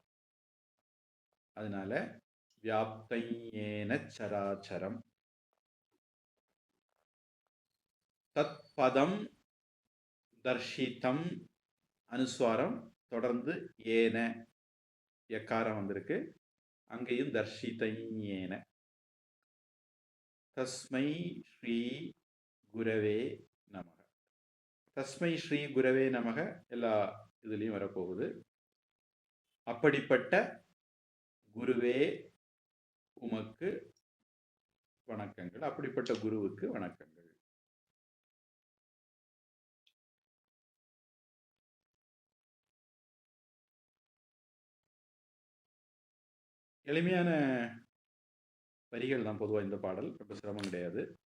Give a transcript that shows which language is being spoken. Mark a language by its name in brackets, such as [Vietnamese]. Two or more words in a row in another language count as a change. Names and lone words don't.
[Sanskrit] அதனால व्याप्तं येन चराचरम्. तत् पदं दर्शितम् [Tamil] அனுஸ்வாரம் தொடர்ந்து ஏன எக்காரம் வந்திருக்கு, அங்கேயும் [Sanskrit] दर्शितं येन. तस्मै श्री गुरवे नमः. तस्मै श्री गुरवे नमः [Tamil] எல்லா இதுலேயும் வரப்போகுது. அப்படிப்பட்ட குருவே உமக்கு வணக்கங்கள், அப்படிப்பட்ட குருவுக்கு வணக்கங்கள். எளிமையான வரிகள் தான் பொதுவாக இந்த பாடல், ரொம்ப சிரமம் கிடையாது.